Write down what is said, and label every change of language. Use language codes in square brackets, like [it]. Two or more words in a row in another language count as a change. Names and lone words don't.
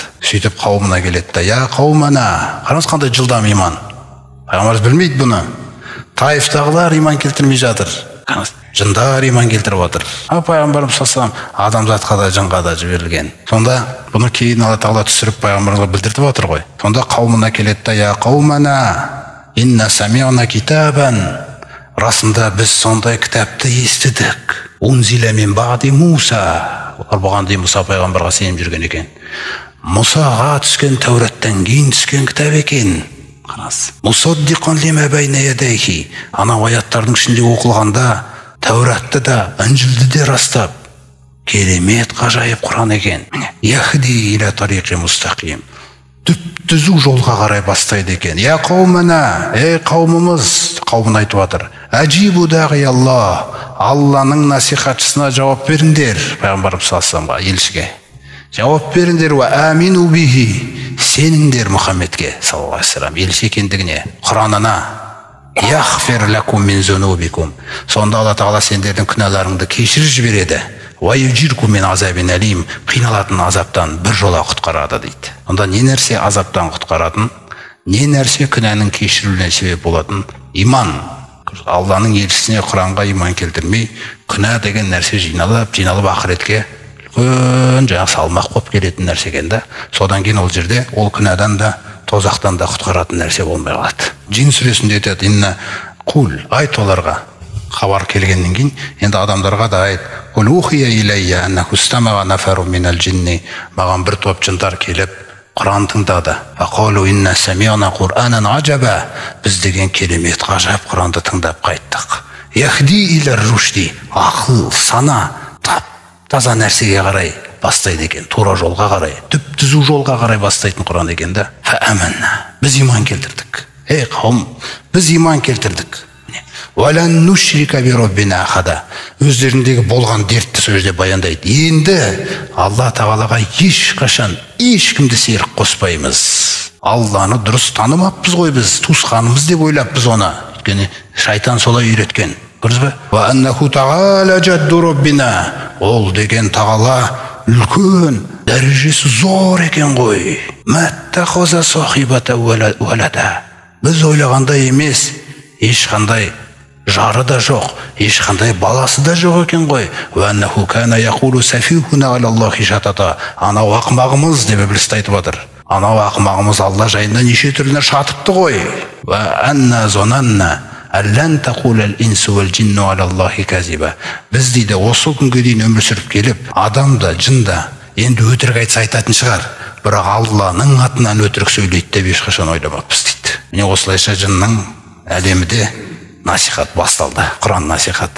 [kk] Сөйтіп қауымына келеді да: [ar] "يا قومنا", [kk] қараңыз қандай жылдам иман. Пайғамбарымыз білмейді бұны. Таифтағылар иман келтірмей жатыр. Жындар иман келтіріп отыр. Пайғамбарымыз саллаллаху адамзатқа да жынға да жіберілген. Сонда бұны кейін Алла Тағала түсіріп пайғамбарымызға білдіртіп отыр ғой. Сонда қауымына келеді да: [ar] "يا قومنا إنا سمعنا كتابا", [kk] расында біз сондай кітапты естідік. [ar] أنزل من بعد موسى, [kk] олар бұған дейін Мұса пайғамбарға сеніп жүрген екен. Мұсаға түскен Тәураттан кейін түскен кітап екен. [ar] مصدقا لما بين يديه, [kk] анау аяттардың ішінде оқылғанда Тәуратты да, Інжілді де растап, керемет ғажайып Құран екен. [ar] يهدي إلى طريق مستقيم, [kk] түзу жолға қарай бастайды екен. [ar] يا قومنا, [kk] ей қауымымыз, қауымын айтып жатыр. [ar] أجيبوا داعي الله, [kk] Алланың насихатшысына жауап беріңдер. Пайғамбарымыз [ar] صلى الله عليه [kk] елшіге жауап беріңдер. [ar] وآمنوا به, [kk] сеніңдер Мұхаммедке [ar] صلى الله عليه وسلم [kk] елші екендігіне, Құранына. [ar] يغفر لكم من ذنوبكم, [kk] сонда Алла Тағала сендердің күнәларыңды кешіріп жібереді. [ar] ويجركم من عذاب أليم, [kk] қиналатын азаптан бір жола құтқарады дейді. Онда не нәрсе азаптан құтқаратын, не нәрсе күнәнің кешірілуіне себеп болатын? Иман. Алланың елшісіне, Құранға иман келтірмей, күнә деген нәрсе жиналып ақыретке үлкен жаңа салмақ болып келетін нәрсе екен да. Содан кейін ол жерде ол күнәдан да, тозақтан да құтқаратын нәрсе болмай қалады. Джин сүресінде айтады: [ar] "إنا قل", [kk] айт оларға, хабар келгеннен кейін енді адамдарға да айт: [ar] "قل أوحي إلي أنه استمع نفر من الجن", [kk] маған бір топ жындар келіп Құран тыңдады. [ar] "فقالوا إنا سمعنا قرآنا عجبا", [kk] біз деген керемет ғажап Құранды тыңдап қайттық. [ar] "يهدي إلى الرشد", [kk] ақыл, сана, таза нәрсеге қарай бастайды екен, тура жолға қарай, түзу жолға қарай бастайтын Құран екен да. "Фааманна", біз иман келтірдік. Ей қауым, біз иман келтірдік. [ar] "ولن نشرك بربنا أحدا", [kk] өздеріндегі болған дертті сөзде баяндайды. Енді Алла Тағалаға ешқашан ешкімді серік қоспаймыз. Алланы дұрыс танымаппыз ғой біз, туысқанымыз деп ойлаппыз оны. Өйткені шайтан солай үйреткен. Көрдіңіз бе? [ar] "وأنه تعالى جد ربنا", [kk] ол деген Тағала үлкен, дәрежесі зор екен ғой. [ar] "ما اتخذ صاحبة ولدا", [kk] біз ойлағандай емес, ешқандай жары да жоқ, ешқандай баласы да жоқ екен ғой. [ar] "وأنه كان يقول سفيهنا على الله شططا", [kk] анау ақымағымыз деп іблис айтып отыр. Анау ақымағымыз Алла жайында неше түрлі шатыпты ғой. [ar] "وأنا ظننا أن لن تقول الإنس والجن على الله كذبا", [kk] біз дейді осы күнге дейін өмір сүріп келіп, адам да, жын да енді өтірік айтса айтатын шығар, бірақ Алланың атынан өтірік сөйлейді деп ешқашан ойламаппыз дейді. Міне осылайша жынның әлемінде насихат басталды, Құран насихаты.